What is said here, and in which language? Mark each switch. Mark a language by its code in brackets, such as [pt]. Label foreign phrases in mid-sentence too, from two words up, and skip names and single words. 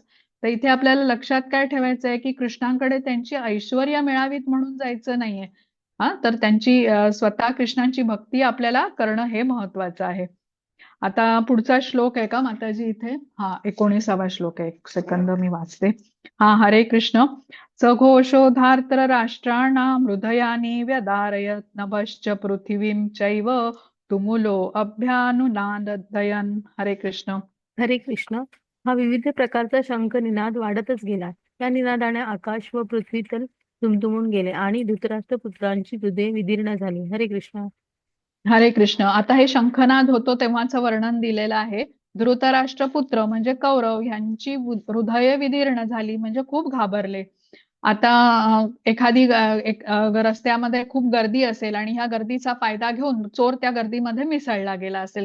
[mr] तर इथे आपल्याला लक्षात काय ठेवायचं आहे की कृष्णांकडे त्यांची ऐश्वर्य मिळावीत म्हणून जायचं नाहीये. तर त्यांची स्वतः कृष्णांची भक्ती आपल्याला करणं हे महत्वाचं आहे. आता पुढचा श्लोक आहे का माताजी इथे? 19वा श्लोक आहे. 1 सेकंद मी वाचते. हरे कृष्ण. [sa] सघोषोधार्त्र राष्ट्राणां हृदयानि व्यदारयत् नभश्च पृथिवीं चैव तुमुलो अभ्यानुनादयन्. [mr] हरे कृष्ण. हरे कृष्ण. हा विविध प्रकारचा शंख निनाद वाढतच गेला. त्या निनादाने आकाश व पृथ्वी तल दुमदुमून गेले आणि धृतराष्ट्र पुत्रांची हृदये विदीर्ण झाली. हरे कृष्ण. हरे कृष्ण. आता हे शंखनाद होतो तेव्हाचं वर्णन दिलेलं आहे. धृतराष्ट्र पुत्र म्हणजे कौरव यांची हृदय विदीर्ण झाली, म्हणजे खूप घाबरले. आता एखादी रस्त्यामध्ये खूप गर्दी असेल आणि ह्या गर्दीचा फायदा घेऊन चोर त्या गर्दीमध्ये मिसळला गेला असेल.